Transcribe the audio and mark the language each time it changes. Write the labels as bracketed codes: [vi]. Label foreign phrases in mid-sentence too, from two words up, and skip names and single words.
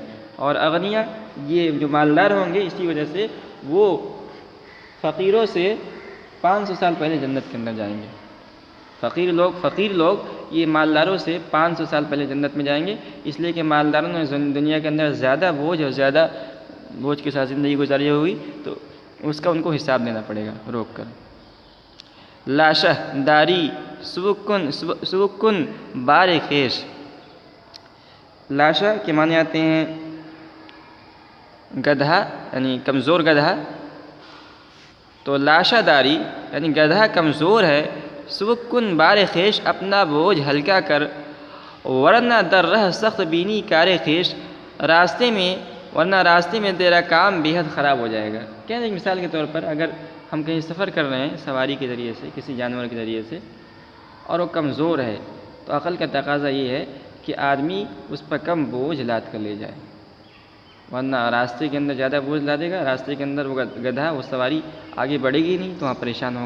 [ur] اور اغنیاء یہ جو مالدار ہوں گے اسی وجہ سے وہ فقیروں سے 500 سال پہلے جنت کے اندر جائیں گے. فقیر لوگ یہ مالداروں سے 500 سال پہلے جنت میں جائیں گے، اس لیے کہ مالداروں نے دنیا کے اندر زیادہ بوجھ اور زیادہ بوجھ کے ساتھ زندگی گزاری ہوئی تو اس کا ان کو حساب دینا پڑے گا روک کر. [fa] لاشہ داری سبکن بار خیش. [ur] لاشہ کے معنی آتے ہیں گدھا یعنی کمزور گدھا. تو [fa] لاشہ داری [ur] یعنی گدھا کمزور ہے، [fa] سبکن بار خیش [ur] اپنا بوجھ ہلکا کر، [fa] ورنہ در رہ سخت بینی کار خیش [ur] ورنہ راستے میں تیرا کام بے حد خراب ہو جائے گا. کہنے ایک مثال کے طور پر اگر ہم کہیں سفر کر رہے ہیں سواری کے ذریعے سے کسی جانور کے ذریعے سے اور وہ کمزور ہے تو عقل کا تقاضا یہ ہے کہ آدمی اس پر کم بوجھ لاد کر لے جائے، ورنہ راستے کے اندر زیادہ بوجھ لادے گا، راستے کے اندر وہ گدھا وہ سواری آگے بڑھے گی نہیں تو وہاں پریشان ہوگا.